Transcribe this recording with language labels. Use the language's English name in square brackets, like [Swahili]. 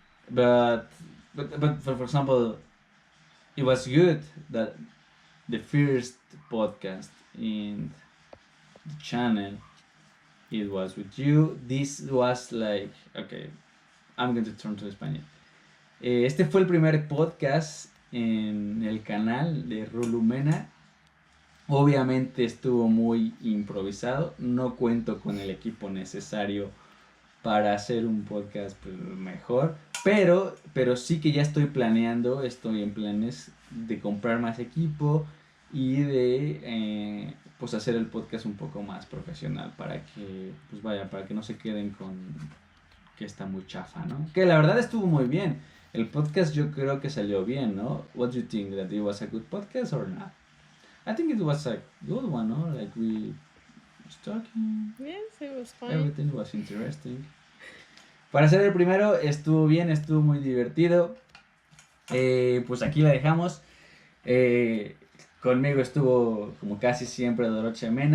[English] But for example, it was good that the first podcast in the channel, it was with you. This was like, okay, I'm going to turn to Español. [Spanish] Este fue el primer podcast en el canal de RuluMena. Obviamente estuvo muy improvisado. No cuento con el equipo necesario para hacer un podcast mejor. Pero sí que ya estoy en planes de comprar más equipo y de pues hacer el podcast un poco más profesional, para que no se queden con que está muy chafa, ¿no? Que la verdad estuvo muy bien. El podcast yo creo que salió bien, ¿no? [English] What do you think? That it was a good podcast or not? I think it was a good one, ¿no? Like we was talking. Yes, it was fine. Everything was interesting. [Spanish] Para ser el primero estuvo bien, estuvo muy divertido. Pues aquí la dejamos. Conmigo estuvo como casi siempre Dorottya.